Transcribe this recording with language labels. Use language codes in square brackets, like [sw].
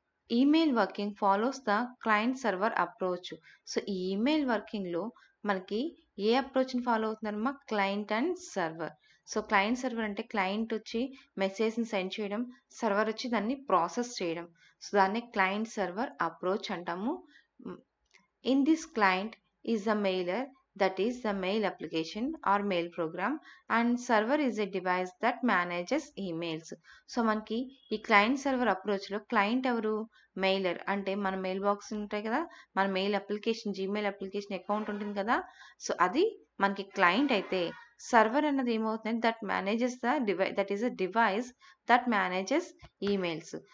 [en] Email working follows the client server approach. [te] So ఈ email వర్కింగ్లో మనకి ఏ అప్రోచ్ని follow అవుతున్నారమ్మా, client and server. So client server అంటే client వచ్చి మెసేజ్ని send చేయడం, సర్వర్ వచ్చి దాన్ని ప్రాసెస్ చేయడం. సో దాన్ని క్లయింట్ సర్వర్ అప్రోచ్ అంటాము. [en] In this client is the mailer, that is the mail application or mail program, and server is a device that manages emails. [te] So మనకి ఈ క్లయింట్ సర్వర్ అప్రోచ్లో క్లయింట్ ఎవరు? Mailer. అంటే మన mail box ఉంటాయి కదా, మన mail application, Gmail application account ఉంటుంది కదా, సో అది మనకి క్లయింట్ అయితే సర్వర్ అన్నది ఏమవుతుంది? [en] That manages the device, that is a device that manages emails.